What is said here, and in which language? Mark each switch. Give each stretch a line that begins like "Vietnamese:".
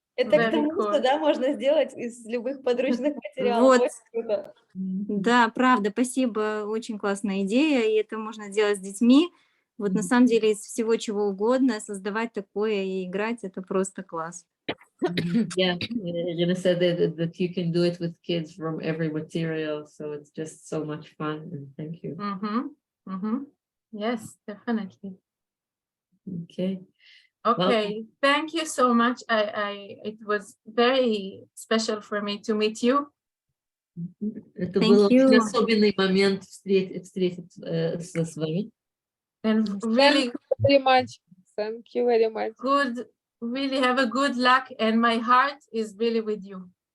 Russian: Это к тому, что, да, можно сделать из любых подручных материалов. Вот. Очень круто. Да, правда, спасибо, очень классная идея, и это можно делать с детьми. Вот на самом деле из всего чего угодно создавать такое и играть, это просто класс.
English: Yeah, Irina said that you can do it with kids from every material, so it's just so much fun, and thank you. Yes, definitely. Okay. Okay, thank you so much. It was very special for me to meet you.
Russian: Это был очень особенный момент встретиться с вами.
English: And really very much. Thank you very much. Good, really have a good luck, and my heart is really with you.